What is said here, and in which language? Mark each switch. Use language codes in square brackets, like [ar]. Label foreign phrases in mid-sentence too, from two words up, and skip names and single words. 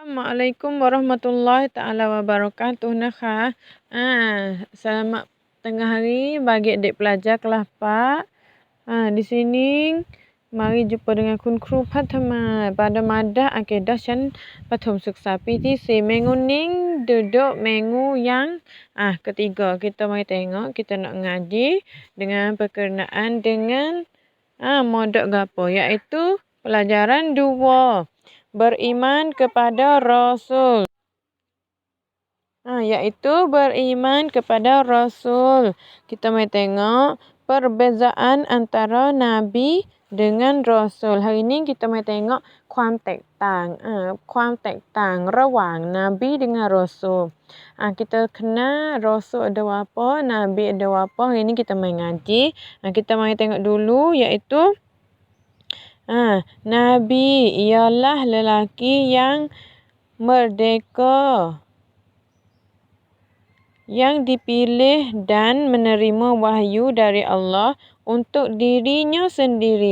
[ar] السلام عليكم ورحمة الله تعالى وبركاته [ms] นะคะ selamat tengah hari bagi adik pelajar kelas 4. Di sini mari jumpa dengan Kun Kru Pratama pada madah akidah [th] ชั้นประถมศึกษาปีที่ 4 [ms] minggu ni duduk minggu yang ketiga. Kita mari tengok kita nak ngaji dengan berkenaan dengan modok gapo iaitu pelajaran 2. Beriman kepada Rasul. Iaitu beriman kepada Rasul. Kita mari tengok perbezaan antara Nabi dengan Rasul. Hari ni kita mari tengok [th] ความแตกต่าง ความแตกต่างระหว่าง [ms] Nabi dengan Rasul. Kita kenal Rasul ada apa, Nabi ada apa. Hari ni kita mari ngaji. Kita mari tengok dulu iaitu Nabi ialah lelaki yang merdeka, yang dipilih dan menerima wahyu dari Allah untuk dirinya sendiri.